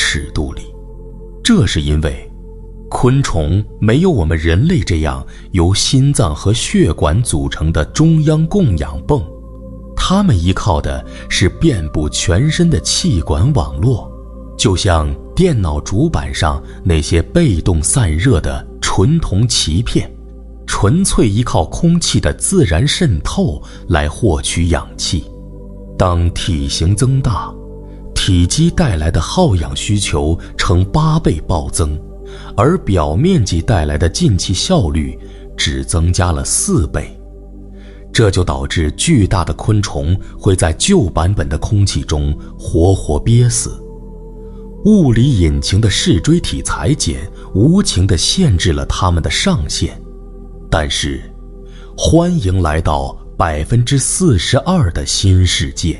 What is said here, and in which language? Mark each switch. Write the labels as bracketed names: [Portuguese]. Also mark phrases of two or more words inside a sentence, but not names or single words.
[Chinese] 尺度裡，這是因為昆蟲沒有我們人類這樣由心臟和血管組成的中央供氧泵，它們依靠的是遍布全身的氣管網絡，就像電腦主板上那些被動散熱的純銅鰭片，純粹依靠空氣的自然滲透來獲取氧氣。當體型增大，體積帶來的耗氧需求呈8倍暴增，而表面積帶來的进氣效率只增加了4倍，這就導致巨大的昆蟲會在舊版本的空氣中活活憋死。物理引擎的視錐體裁剪無情地限制了它們的上限。但是，歡迎來到 42%的新世界。